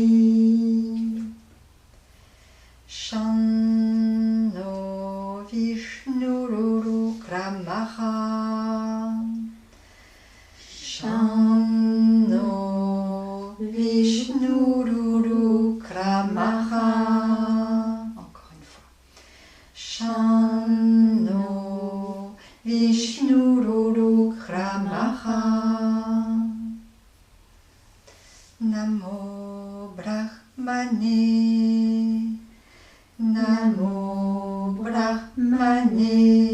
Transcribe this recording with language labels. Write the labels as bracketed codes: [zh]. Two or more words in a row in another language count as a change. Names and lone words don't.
[sa] Shanno Vishnururokramaha. Shanno Vishnururokramaha. [fr] Encore une fois. [sa] Shanno Vishnururokramaha. Namo Brahmane. Namo Brahmane.